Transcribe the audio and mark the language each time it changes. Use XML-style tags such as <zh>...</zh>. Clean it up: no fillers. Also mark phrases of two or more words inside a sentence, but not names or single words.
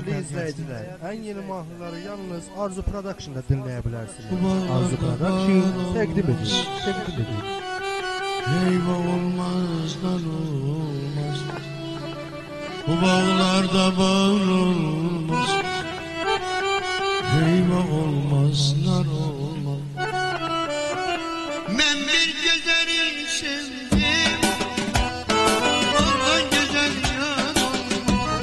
<az>izləyicilər, ən yeni mahnıları yalnız Arzu Production'da dinləyə Arzu Production təqdim edir.</az> <tr>Eyvah olmaz, lan olmaz, bu bağlarda bağır olmaz. Eyvah olmaz, lan olmaz. Ben bir güzeli sevdim, ondan güzel yar olmaz.</tr>